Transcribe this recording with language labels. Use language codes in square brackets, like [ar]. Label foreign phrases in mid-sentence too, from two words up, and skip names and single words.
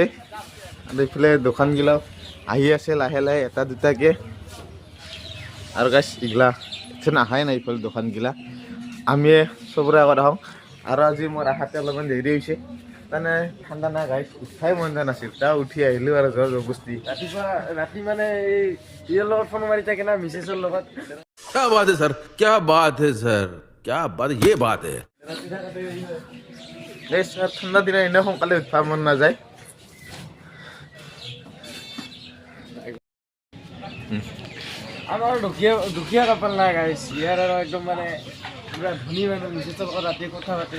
[as] আৰু এইফালে দোকানগিলাও আহি আছে লাহে এটা দুটাকৈ, আৰু গাইজ এইগিলা এথেন আহাই নাই এইফালে দোকানগিলা, আমি চবৰে আগত আহোঁ। আৰু আজি মোৰ আহাতে অলপমান দেৰি হৈছে, মানে ঠাণ্ডা নাই গাইজ, উঠাই মন যোৱা নাছিল, উঠি আহিলোঁ আৰু জোৰ জবস্তি। ৰাতি মানে এই লগত ফোন মাৰি থাকে না, মিছেছৰ লগত। [hi] क्या बात है सर, क्या बात है सर, क्या बात, ये बात है। [as] ঠাণ্ডা দিনত এনেও সোনকালে উঠিব মন নাযায়। আমাৰ দুখীয়া কাপাল নাই গাইছ, ইয়াৰ আৰু একদম মানে পুৰা ধনী মানুহ, মিছেছৰ লগত ৰাতি কথা পাতে।